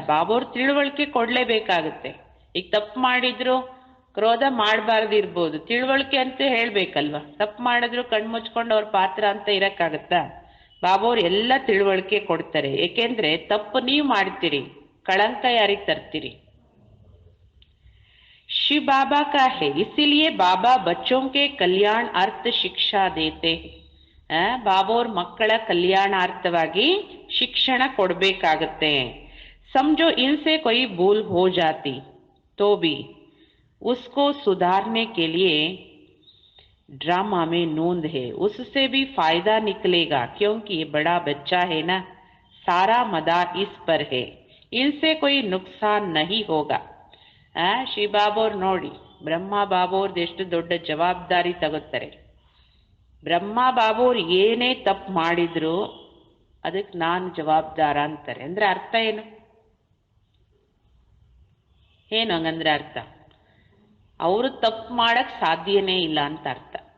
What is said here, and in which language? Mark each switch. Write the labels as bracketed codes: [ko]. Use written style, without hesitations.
[kn] ಬಾಬೋರ್ ತಿಳುವಳಿಕೆ ಕೊಡ್ಲೇಬೇಕಾಗುತ್ತೆ. ಈಗ ತಪ್ಪು ಮಾಡಿದ್ರು ಕ್ರೋಧ ಮಾಡಬಾರ್ದಿರ್ಬೋದು, ತಿಳುವಳಿಕೆ ಅಂತ ಹೇಳ್ಬೇಕಲ್ವ. ತಪ್ಪು ಮಾಡಿದ್ರು ಕಣ್ಮುಚ್ಕೊಂಡು ಅವ್ರ ಪಾತ್ರ ಅಂತ ಇರಕ್ಕಾಗತ್ತಾ? ಬಾಬೋರ್ ಎಲ್ಲ ತಿಳುವಳಿಕೆ ಕೊಡ್ತಾರೆ. ಏಕೆಂದ್ರೆ ತಪ್ಪು ನೀವು ಮಾಡ್ತೀರಿ, ಕಳಂಕ ಯಾರಿಗೆ ತರ್ತೀರಿ? [hi] शिव बाबा का है, इसीलिए बाबा बच्चों के कल्याण अर्थ शिक्षा देते हैं. ಬಾಬೋರ್ ಮಕ್ಕಳ ಕಲ್ಯಾಣಾರ್ಥವಾಗಿ ಶಿಕ್ಷಣ ಕೊಡಬೇಕಾಗತ್ತೆ. समझो इनसे कोई भूल हो जाती तो भी उसको सुधारने के लिए ड्रामा में नोंद है. उससे भी फायदा निकलेगा, क्योंकि ये बड़ा बच्चा है ना, सारा मदार इस पर है. इनसे कोई नुकसान नहीं होगा. [kn] ಶ್ರೀ ಬಾಬೋರ್ ನೋಡಿ, ಬ್ರಹ್ಮ ಬಾಬೋರ್ದು ಎಷ್ಟು ದೊಡ್ಡ ಜವಾಬ್ದಾರಿ ತಗೋತಾರೆ. ಬ್ರಹ್ಮ ಬಾಬೋರ್ ಏನೇ ತಪ್ಪು ಮಾಡಿದ್ರು ಅದಕ್ಕೆ ನಾನು ಜವಾಬ್ದಾರ ಅಂತಾರೆ. ಅಂದ್ರೆ ಅರ್ಥ ಏನು? ಏನು ಹಂಗಂದ್ರೆ ಅರ್ಥ? ಅವರು ತಪ್ಪು ಮಾಡಕ್ ಸಾಧ್ಯನೇ ಇಲ್ಲ ಅಂತ ಅರ್ಥ.